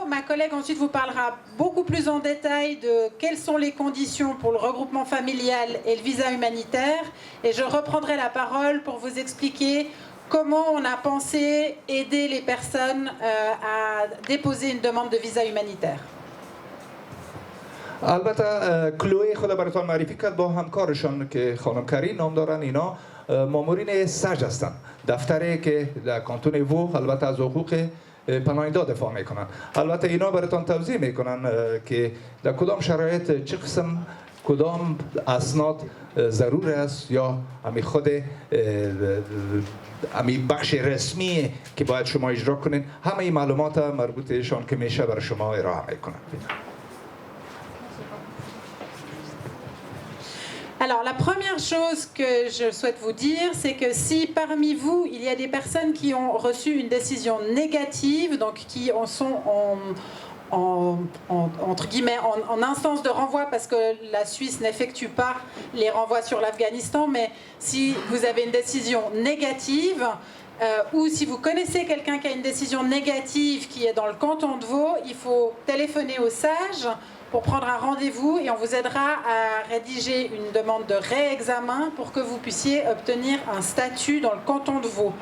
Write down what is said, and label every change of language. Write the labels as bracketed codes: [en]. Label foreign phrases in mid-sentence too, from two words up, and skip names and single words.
[fr] Ma collègue ensuite vous parlera beaucoup plus en détail de quelles sont les conditions pour le regroupement familial et le visa humanitaire. Et je reprendrai la parole pour vous expliquer comment on a pensé aider les personnes à déposer une demande de visa humanitaire. [fa] البته کلوی خود براتون معرفی کرد با همکارشان که خانم کرین نام دارن. اینا مامورین سج هستند، دفتری که در کانتون وو البته از حقوق پناهنده دفاع میکنن. البته اینا براتون توضیح میکنن که در کدام شرایط چه قسم کدام اسناد ضرور است یا همین خود همین بخش رسمی که باید شما اجرا کنین، همه این معلومات مربوطشان که میشه برای شما ارائه میکنن. [fr] Alors la première chose que je souhaite vous dire, c'est que si parmi vous, il y a des personnes qui ont reçu une décision négative, donc qui en sont entre guillemets en instance de renvoi, parce que la Suisse n'effectue pas les renvois sur l'Afghanistan, mais si vous avez une décision négative, ou si vous connaissez quelqu'un qui a une décision négative qui est dans le canton de Vaud, il faut téléphoner au SAGE pour prendre un rendez-vous et on vous aidera à rédiger une demande de réexamen pour que vous puissiez obtenir un statut dans le canton de Vaud.